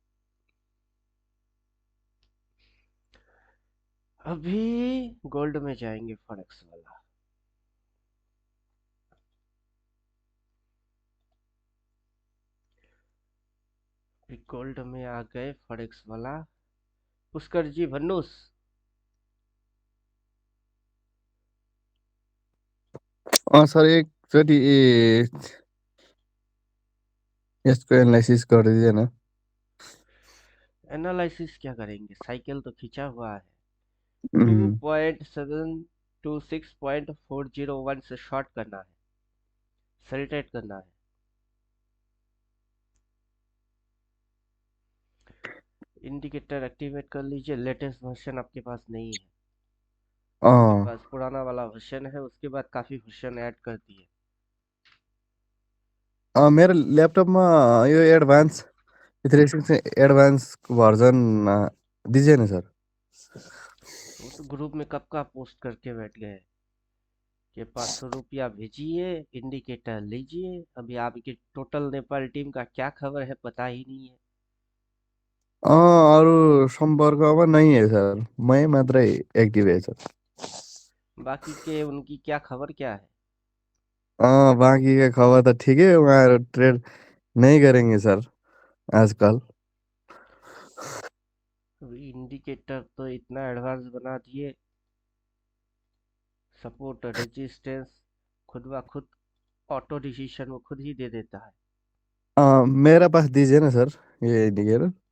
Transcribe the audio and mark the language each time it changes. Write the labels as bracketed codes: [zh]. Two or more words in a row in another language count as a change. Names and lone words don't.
[hi] अभी गोल्ड में जाएंगे, फॉरेक्स वाला। अभी गोल्ड में आ गए, फॉरेक्स वाला। [ne] पुष्कर जी भन्नूस। सर एकचोटि यसको एनालाइसिस गरिदिएन। [hi] एनालिसिस क्या करेंगे? साइकिल तो खींचा हुआ है। टू उम्, [en] point seven two [hi] 6.401 से शॉर्ट करना है, [en] sell trade [hi] करना है। [en] indicator activate [hi] कर लीजिए। [en] latest version [hi] आपके पास नहीं है, आपके अँ, पास पुराना वाला वर्जन है, उसके बाद काफी [en] version add [hi] कर दिए। [ne] मेरो ल्यापटपमा यो एडभान्स 365 चाहिँ [en] advance version [ne] दिजिए न सर। [hi] वो तो ग्रुप में कब का पोस्ट करके बैठ गए कि 500 रुपया भेजिए, इंडिकेटर लीजिए। अभी आपकी [en] total Nepal team [hi] का क्या खबर है पता ही नहीं है। [ne] अरू सम्पर्कमा नै है सर, मै मात्रै एक्टिभ है सर। [hi] बाकी के उनकी क्या खबर क्या है? [ne] बाँकी का खबर त ठिकै, उहाँहरू ट्रेड नै गरेंगे सर आजकल। [hi] अभी इंडिकेटर तो इतना एडवांस बना दिए, [en] support resistance [hi] खुद ब खुद [en] auto decision [hi] वो खुद ही दे देता है। मेरा पास दीजिए ना सर, ये इंडिकेटर।